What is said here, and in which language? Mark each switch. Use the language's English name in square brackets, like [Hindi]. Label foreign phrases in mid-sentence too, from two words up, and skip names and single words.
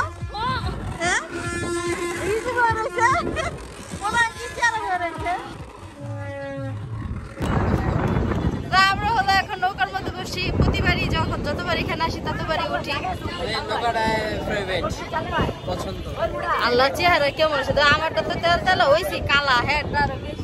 [Vietnamese] Hả? Ý chứ bài này chứ? Ủa bài [Bangla] কি চালা হয়ে রয়েছে? আমরা হলো এখন নৌকার মধ্যে বসি। প্রতিবারই যতবার এখানে আসি ততবারই উঠি। পছন্দ। আল্লাহ চেহারা কেমন আছে? আমারটা তো তেল তেল হয়েছে কালা হ্যাঁ আরো বেশি।